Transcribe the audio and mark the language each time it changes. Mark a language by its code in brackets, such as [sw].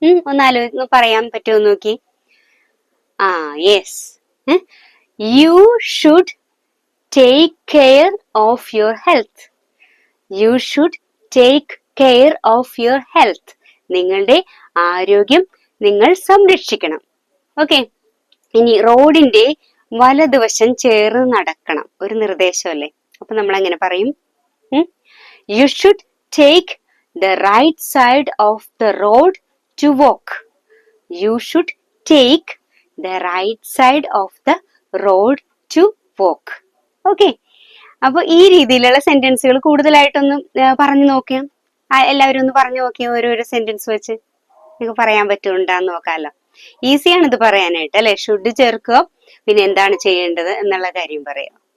[ml] ഒന്ന് പറയാൻ പറ്റുമോ നോക്കി. [en] Yes, you should take care of your health. You should take care of your health. [ml] നിങ്ങളുടെ ആരോഗ്യം നിങ്ങൾ സംരക്ഷിക്കണം. ഓക്കെ, ഇനി റോഡിന്റെ വലതുവശം ചേർന്ന് നടക്കണം, ഒരു നിർദ്ദേശമല്ലേ. അപ്പൊ നമ്മൾ എങ്ങനെ പറയും? [en] You should take the right side of the road to walk. You should take the right side of the road to walk. [ml] Okay, അപ്പൊ ഈ രീതിയിലുള്ള സെന്റൻസുകൾ കൂടുതലായിട്ടൊന്ന് പറഞ്ഞു നോക്കിയാ, എല്ലാവരും ഒന്ന് പറഞ്ഞു നോക്കിയാ ഓരോരോ സെന്റൻസ് വെച്ച് നിങ്ങൾക്ക് പറയാൻ പറ്റുന്നുണ്ടാന്ന് നോക്കാമല്ലോ. ഈസിയാണ് ഇത് പറയാനായിട്ട്, അല്ലെ? ഷുഡ് ചേർക്കുക, പിന്നെ എന്താണ് ചെയ്യേണ്ടത് എന്നുള്ള കാര്യം പറയാം.